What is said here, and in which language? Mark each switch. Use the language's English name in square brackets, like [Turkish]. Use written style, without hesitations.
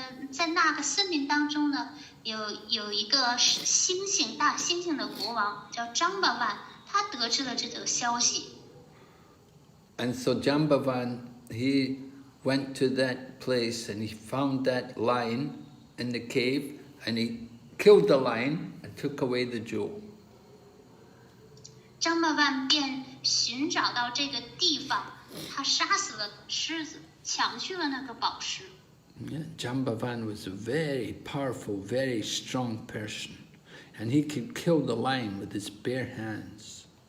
[Chinese] 在那个森林当中呢，有一个大猩猩的国王叫张巴万，他得知了这个消息。 [English] And so Jambavan, he went to that place and he found that lion in the cave, and he killed the lion and took away the jewel. [Chinese] 张巴万便寻找到这个地方，他杀死了狮子，抢去了那个宝石。 [English] Yeah, Jambavan was a very powerful, very strong person, and he could kill the lion with his bare hands.